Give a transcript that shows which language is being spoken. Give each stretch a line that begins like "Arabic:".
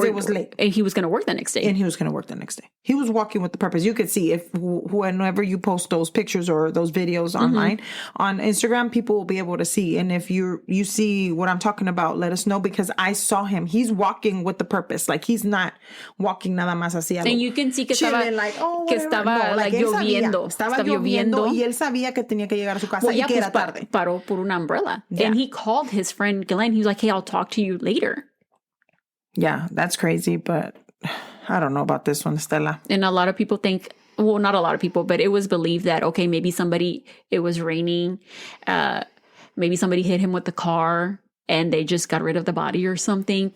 English: Because it was late. And he was going to work the next day. And he was going to work the next day. He was walking with the purpose. You could see if whenever you post those pictures or those videos online on Instagram, people will be able to see. And if you see what I'm talking about, let us know because I saw him. He's walking with the purpose. Like he's not walking
Spanish: nada más así.
English: And you can see
Spanish: que estaba,
English: like,
Spanish: lloviendo. Estaba lloviendo. Y él sabía que tenía que llegar a su casa y que era tarde. Paró por una umbrella.
English: Yeah. And he called his friend Glenn. He was like, hey, I'll talk to you later. Yeah, that's crazy, but I don't know about this one, Stella. And a lot of people think, well, not a lot of people, but it was believed that, okay, maybe it was raining. Maybe somebody hit him with the car and they just got rid of the body or something.